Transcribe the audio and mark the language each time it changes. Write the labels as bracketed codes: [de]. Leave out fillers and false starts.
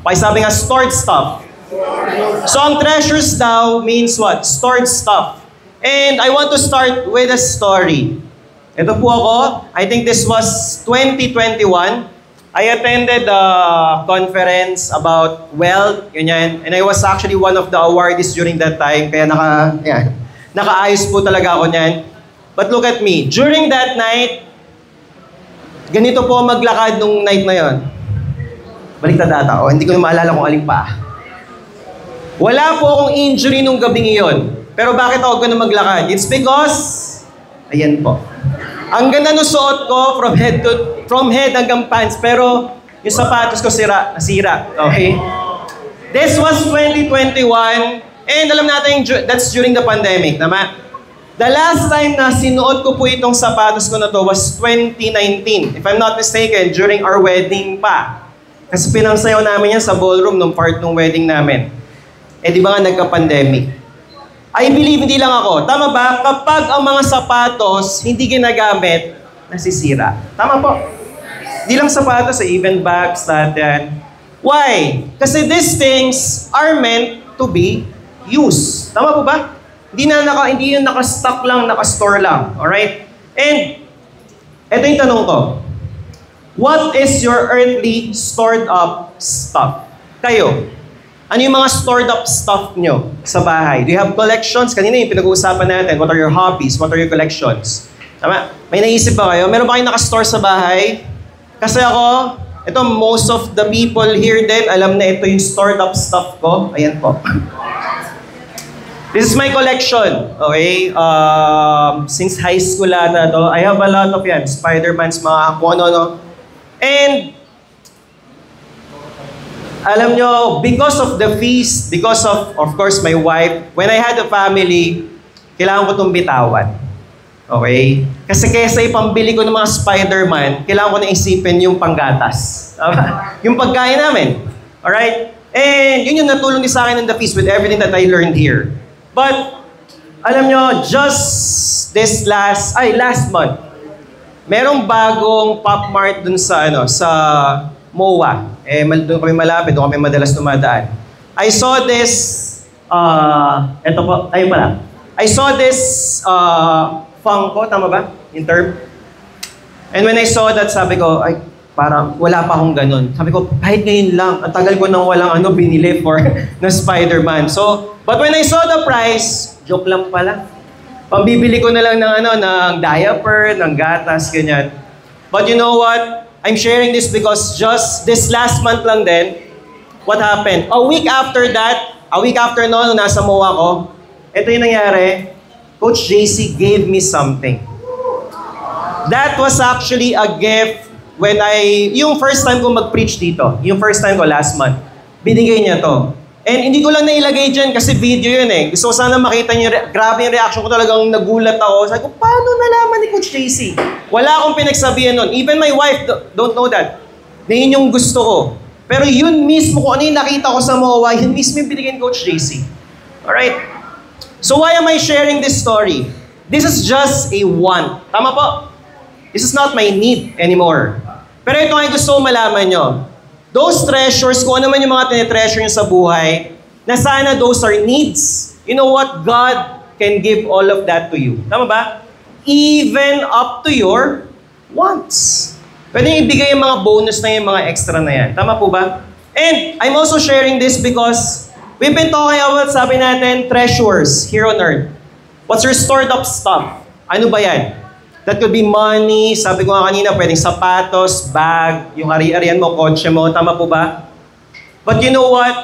[tl] Pakisabi nga, [en] stored stuff. So, ang treasures daw means what? Stored stuff. And I want to start with a story. [tl] Ito po ako. [en] I think this was 2021. I attended a conference about wealth, ganyan. And I was actually one of the awardees during that time. [tl] Kaya nakaayos po talaga ako niyan. [en] But look at me. During that night, [tl] ganito po maglakad nung night na yon. Baliktad ata. Hindi ko na maalala kung alin pa. Wala po akong injury nung gabing iyon. Pero bakit ako ganun maglakad? [en] It's because, [tl] ayan po. Ang ganda ng suot ko from head hanggang pants, pero yung sapatos ko nasira. [en] Okay? This was 2021, and [tl] alam natin [en] that's during the pandemic, tama? [tl] The last time na sinuot ko po itong sapatos ko na to was 2019. [en] If I'm not mistaken, during our wedding pa. [tl] Kasi pinangsayaw namin yan sa ballroom nung part ng wedding namin. Eh di ba nga nagka-pandemic? [en] I believe [tl] hindi lang ako. Tama ba? Kapag ang mga sapatos hindi ginagamit, nasisira. Tama po. Hindi lang sapatos, [en] even bags, [tl] natin. Why? [en] Kasi these things are meant to be used. [tl] Tama po ba? Hindi yung naka-stock lang, naka-store lang. [en] Alright? [tl] And, ito yung tanong ko. [en] What is your earthly stored up stuff? [tl] Kayo. Ano yung mga stored up stuff nyo sa bahay? [en] Do you have collections? [tl] Kanina yung pinag-uusapan natin. [en] What are your hobbies? What are your collections? [tl] Tama? May naisip ba kayo? Meron ba kayong naka-store sa bahay? Kasi ako, ito, [en] most of the people here [tl] din, alam na ito yung stored up stuff ko. Ayan po. [en] This is my collection, okay? Since high school ata to, I have a lot of yan. Spider-Man's mga kung ano. And, alam nyo, because of the feast, because of course, my wife, when I had a family, [tl] kailangan ko itong bitawan. [en] Okay? [tl] Kasi kesa ipambili ko ng mga Spider-Man, kailangan ko na isipin yung panggatas. Yung pagkain namin. [en] Alright? And yun yung natulong din sa akin in the feast with everything that I learned here. [tl] But, alam nyo, [en] just this last month, [tl] merong bagong Pop Mart dun sa, sa MOA. Doon kami malapit, doon kami madalas dumadaan. [en] I saw this, [tl] eto po, ayun pala. [en] I saw this, Funko, tama ba? In term? And when I saw that, [tl] sabi ko, ay, parang wala pa akong ganun. Sabi ko, kahit ngayon lang, ang tagal ko nang walang binili for na Spider-Man. [en] So, but when I saw the price, [tl] joke lang pala. Pambibili ko na lang ng ng diaper, ng gatas, ganyan. [en] But you know what? I'm sharing this because just this last month lang din, what happened? [tl] A week after nung nasa MOA ko, ito yung nangyari, [en] Coach JC gave me something. That was actually a gift [tl] when yung first time ko mag-preach dito, yung first time ko last month, binigay niya to. And hindi ko lang nailagay dyan kasi video yun eh. Gusto ko sana makita niyo, grabe yung reaction ko, talagang nagulat ako. Sabi ko, paano nalaman ni Coach JC? Wala akong pinagsabihan nun. [en] Even my wife don't know that. [tl] Na yun yung gusto ko. Pero yun mismo, kung ano yung nakita ko sa MOA, yun mismo yung binigay ni Coach JC. Alright? [en] So why am I sharing this story? This is just a want. [tl] Tama po? [en] This is not my need anymore. [tl] Pero ito ay gusto ko malaman nyo. Those treasures, kung ano man yung mga tinetreasure nyo sa buhay, na sana those are needs. [en] You know what? God can give all of that to you. [tl] Tama ba? [en] Even up to your wants. [tl] Pwede nyo ibigay yung mga bonus na yung mga extra na yan. Tama po ba? [en] And I'm also sharing this because we've been talking about, [tl] sabi natin, [en] treasures here on earth. What's your stored up stuff? [tl] Ano ba yan? That could be money, sabi ko nga kanina, pwedeng sapatos, bag, yung ari-arian mo, kotse mo, tama po ba? [en] But you know what?